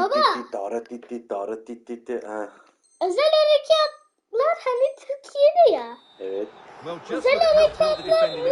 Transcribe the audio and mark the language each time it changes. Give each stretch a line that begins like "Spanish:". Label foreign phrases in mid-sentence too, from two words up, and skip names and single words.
Turkish: Baba. dara titi dara titi. Özel harekatlar hani Türkiye'de ya. Evet.
English: Well, just
Turkish: Özel
English: look at how poor the
Turkish: harekatlar
English: defending is.